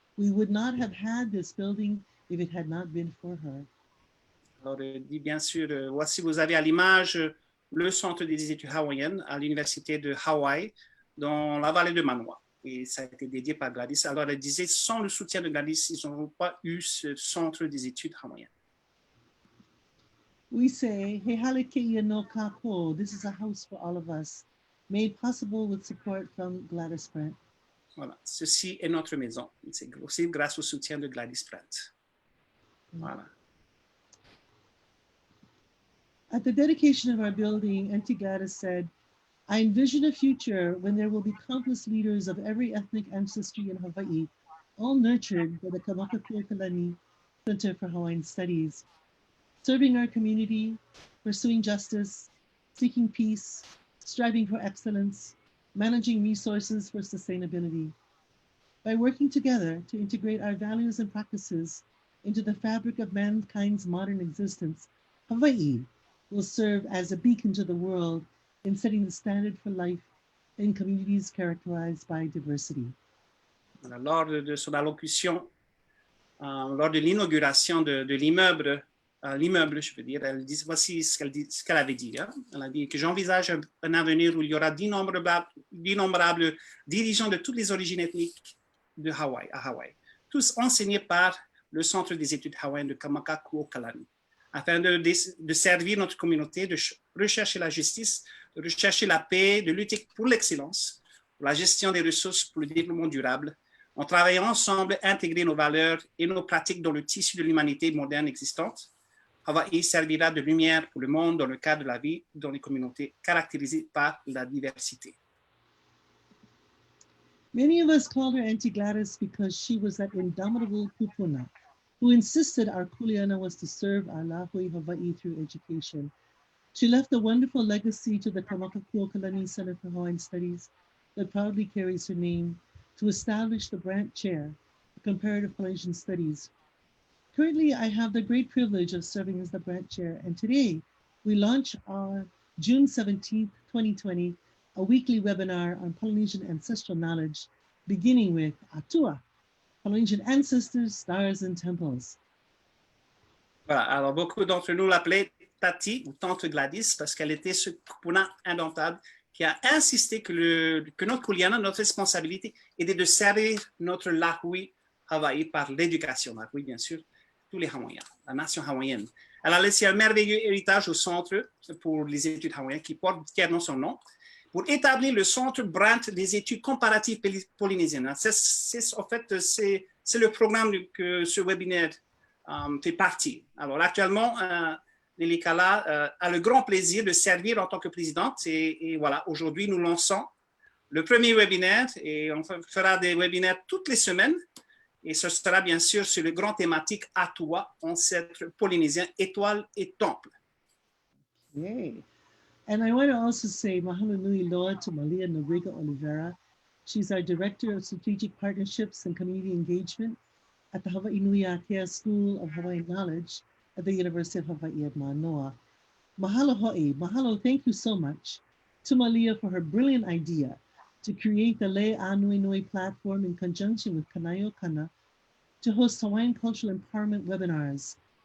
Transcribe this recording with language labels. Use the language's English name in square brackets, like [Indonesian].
[English] We would not have had this building if it had not been for her. [French] Alors, dit bien sûr, voici, vous avez à l'image le centre des études hawaïennes à l'université de Hawaï, dans la vallée de Mānoa. Et ça a été dédié par Gladys. Alors, elle disait, sans le soutien de Gladys, ils n'auront pas eu ce centre des études hawaïennes. [English] We say, [Hawaiian] He hale keia no kākou. [English] This is a house for all of us, made possible with support from Gladys Brandt. [French] Voilà, ceci est notre maison. C'est aussi grâce au soutien de Gladys Brandt. Voilà. [English] At the dedication of our building, Auntie Gladys said, I envision a future when there will be countless leaders of every ethnic ancestry in Hawaii, all nurtured by the Kamakakūokalani Center for Hawaiian Studies, serving our community, pursuing justice, seeking peace, striving for excellence, managing resources for sustainability. By working together to integrate our values and practices into the fabric of mankind's modern existence, Hawaii will serve as a beacon to the world in setting the standard for life in communities characterized by diversity. [French] Lors de son allocution, lors de l'inauguration de l'immeuble, je veux dire, elle dit, voici ce qu'elle avait dit. Hein? Elle a dit que j'envisage un avenir où il y aura d'innombrables dirigeants de toutes les origines ethniques de Hawaï, à Hawaï, tous enseignés par le Centre des études hawaïennes de Kamakakūokalani, afin de servir notre communauté, de rechercher la justice, de rechercher la paix, de lutter pour l'excellence, pour la gestion des ressources, pour le développement durable, en travaillant ensemble, intégrer nos valeurs et nos pratiques dans le tissu de l'humanité moderne existante. Hawaï servira de lumière pour le monde dans le cadre de la vie dans les communautés caractérisées par la diversité. [English] Many of us called her Auntie Gladys because she was that indomitable kupuna who insisted our kuleana was to serve our lahui Hawaii through education. She left a wonderful legacy to the Kamakakūokalani Center for Hawaiian Studies that proudly carries her name to establish the Brandt Chair for Comparative Polynesian Studies. Currently, I have the great privilege of serving as the Brandt Chair, and today we launch our June 17th, 2020, a weekly webinar on Polynesian ancestral knowledge, beginning with Atua, Polynesian ancestors, stars, and temples. [French] Voilà, alors beaucoup d'entre nous l'appelaient Tati ou Tante Gladys parce qu'elle était ce kupuna indomptable qui a insisté que notre kuleana, notre responsabilité était de servir notre lahui Hawaii par l'éducation. Oui, bien sûr, tous les Hawaïens, la nation hawaïenne. Elle a laissé un merveilleux héritage au Centre pour les études hawaïennes qui porte fièrement son nom pour établir le Centre Brandt des études comparatives polynésiennes. En fait, c'est le programme que ce webinaire fait partie. Alors actuellement, Lilikalā a le grand plaisir de servir en tant que présidente et voilà, aujourd'hui nous lançons le premier webinaire et on fera des webinaires toutes les semaines et ce sera bien sûr sur le grand thématique Atua, ancêtre polynésien, étoile et temple. Yay. [English] And I want to also say [Hawaiian] mahalo nui loa [English] to Malia Nobrega Oliveira. She's our Director of Strategic Partnerships and Community Engagement at the Hawaiʻinuiākea School of Hawaiian Knowledge at the University of Hawaii at Mānoa. Mahalo ho'i, mahalo, thank you so much to Malia for her brilliant idea to create the Le Anuenui platform in conjunction with Kameʻeleihiwa to host Hawaiian cultural empowerment webinars.